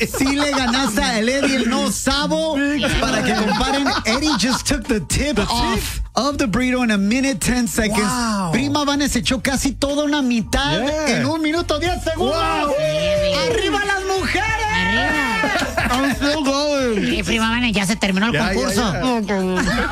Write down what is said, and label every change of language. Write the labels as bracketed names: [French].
[Spanish] Sí le ganaste a el Eddie el no sabo. Para que comparen, [English] Eddie just took the tip off of the burrito in a minute 10 seconds. Wow. [Spanish] Prima Vane se echó casi toda una mitad en un minuto 10 segundos. Wow. ¡Arriba las mujeres! ¡Arriba! [English] I'm still going. [Spanish] Y prima Vane, ya se terminó el concurso.